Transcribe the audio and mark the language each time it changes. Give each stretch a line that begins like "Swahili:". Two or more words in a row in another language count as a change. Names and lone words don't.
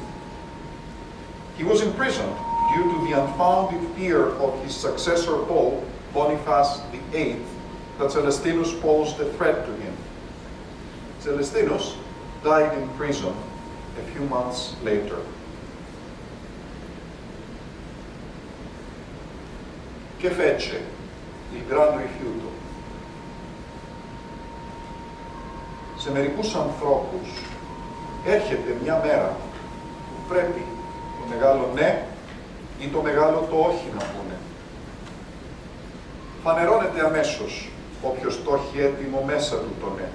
English: He was imprisoned due to the unfounded fear of his successor Pope, Boniface VIII, that Celestinus posed a threat to him. Celestinus died in prison a few months later.
Italian: Che fece il gran rifiuto.
Greek: Σε μερικούς ανθρώπους έρχεται μια μέρα που πρέπει το μεγάλο ναι ή το μεγάλο το όχι να πούνε. Φανερώνεται αμέσως όποιος το έχει έτοιμο μέσα του το ναι.